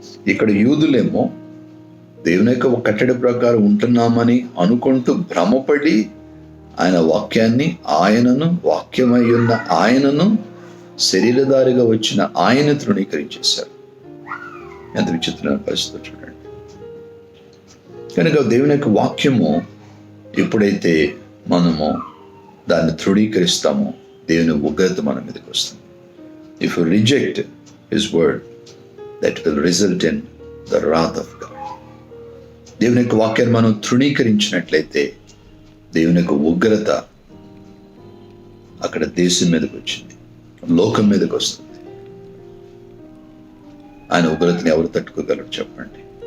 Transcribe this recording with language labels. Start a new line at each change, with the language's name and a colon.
Telugu: ఇక్కడ యూదులేమో దేవుని యొక్క కట్టడి ప్రకారం ఉంటున్నామని అనుకుంటూ భ్రమపడి ఆయన వాక్యాన్ని, ఆయనను, వాక్యమై ఉన్న ఆయనను, శరీరధారిగా వచ్చిన ఆయన తృణీకరించేశారు. ఎంత విచిత్రమైన పరిస్థితి చూడండి. కనుక దేవుని యొక్క వాక్యము ఎప్పుడైతే మనము దాన్ని తృణీకరిస్తామో, దేవుని ఉగ్రత మన మీదకి వస్తుంది.
English: If you reject his word, that will result in the wrath of God.
Telugu: దేవుని యొక్క వాక్యాన్ని మనం తృణీకరించినట్లయితే దేవుని యొక్క ఉగ్రత అక్కడ దేశం మీదకి వచ్చింది, లోకం మీదకి వస్తుంది. ఆయన ఉగ్రతని ఎవరు తట్టుకోగలరు చెప్పండి.